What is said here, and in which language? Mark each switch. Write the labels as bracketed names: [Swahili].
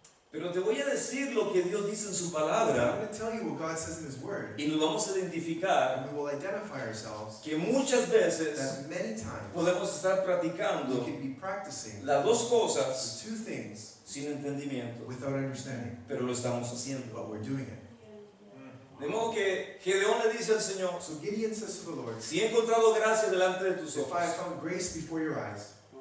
[Spanish] Pero te voy a decir lo que Dios dice en su [English] I'm [Spanish] palabra [English] going to tell you what God says in His Word, [Spanish] y nos vamos a identificar [English] and we will identify ourselves [Spanish] que muchas veces [English] that many times [Spanish] podemos estar [English] we [Spanish] practicando [English] can be practicing [Spanish] las dos cosas [English] two things [Spanish] sin entendimiento, [English] without understanding, [Spanish] pero lo estamos haciendo. [English] but we're doing it. [Spanish] De modo que Gedeón le dice al Señor, [English] So Gideon says to the Lord, [Spanish] si he encontrado gracia delante de tus [English] if I have [Spanish] ojos, [English] found grace before your eyes,